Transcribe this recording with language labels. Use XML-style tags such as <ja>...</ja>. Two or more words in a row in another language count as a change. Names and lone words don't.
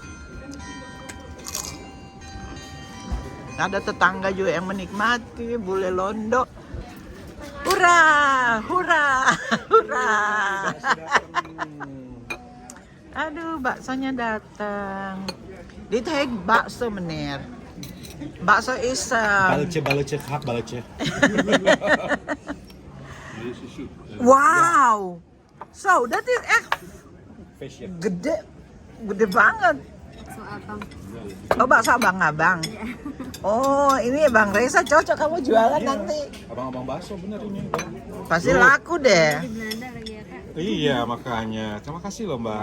<id>Ada tetangga juga yang menikmati bule londo. Hurra, hurra, hurra. Aduh, baksonya datang.</id> <nl>Dit heet bakso, meneer. Bakso is Baletje, hak baletje. wow. Zo, dat is echt Fashion.</nl> <id>gede banget. Oh, bakso abang-abang. Oh, ini Bang Reza cocok kamu jualan nanti. Abang-abang bakso bener ini. Pasti laku deh. Di Belanda lagi ya kak. Iya, makanya. Terima kasih loh, Mbak.</id>